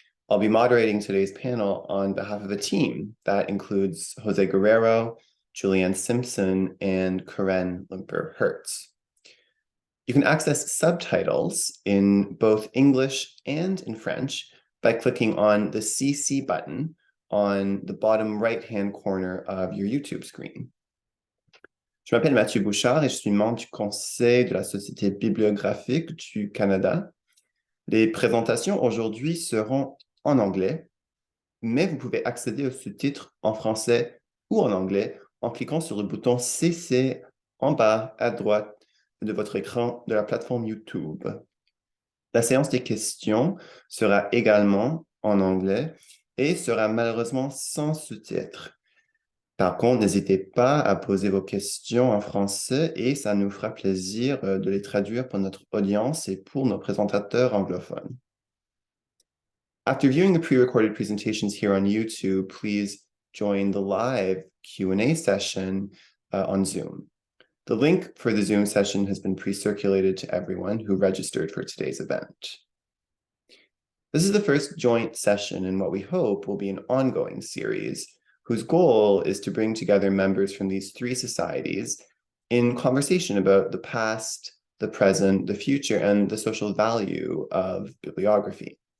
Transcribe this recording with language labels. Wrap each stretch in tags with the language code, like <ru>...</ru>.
<en>I'll be moderating today's panel on behalf of a team that includes Jose Guerrero, Julianne Simpson, and Karen Limper-Hertz. You can access subtitles in both English and in French by clicking on the CC button on the bottom right-hand corner of your YouTube screen.</en> <fr>Je m'appelle Mathieu Bouchard et je suis membre du Conseil de la Société bibliographique du Canada. Les présentations aujourd'hui seront en anglais, mais vous pouvez accéder aux sous-titres en français ou en anglais en cliquant sur le bouton CC en bas à droite de votre écran de la plateforme YouTube. La séance des questions sera également en anglais et sera malheureusement sans sous-titres. Par contre, n'hésitez pas à poser vos questions en français et ça nous fera plaisir de les traduire pour notre audience et pour nos présentateurs anglophones.</fr> <en>After viewing the pre-recorded presentations here on YouTube, please join the live Q&A session on Zoom. The link for the Zoom session has been pre-circulated to everyone who registered for today's event. This is the first joint session in what we hope will be an ongoing series, whose goal is to bring together members from these three societies in conversation about the past, the present, the future, and the social value of bibliography.</en>